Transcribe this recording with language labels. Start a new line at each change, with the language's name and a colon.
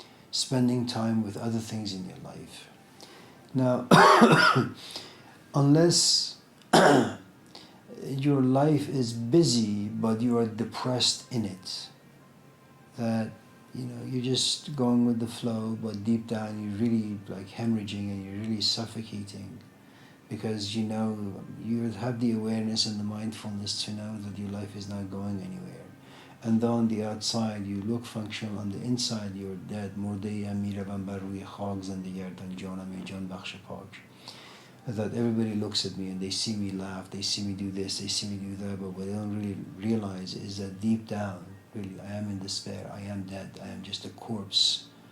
English: spending time with other things in your life. Now, unless your life is busy but you are depressed in it, that you're just going with the flow, but deep down you're really like hemorrhaging and you're really suffocating, because you have the awareness and the mindfulness to know that your life is not going anywhere. And though on the outside you look functional, on the inside you're dead.
Persian: مرده میروم بر روی خاک زنده گردان جانم جان بخش پاک.
English: That everybody looks at me and they see me laugh, they see me do this, they see me do that, but what they don't really realize is that deep down, really, I am in despair, I am dead, I am just a corpse.